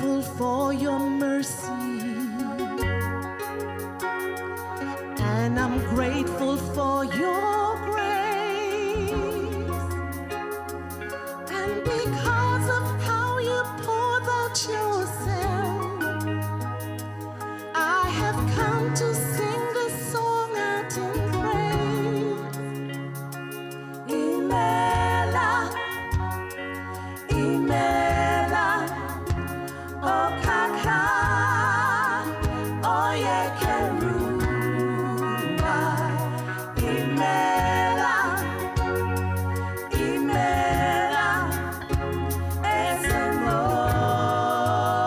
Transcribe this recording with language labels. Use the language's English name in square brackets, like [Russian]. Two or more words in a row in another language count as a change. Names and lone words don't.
[English] for your mercy, and I'm grateful for your grace. And because of how you poured out yourself, I have come to sing this song out in praise. [Igbo] Imela, Imela, O Kaka, Oye Keruba. Imela, Imela, Esemo.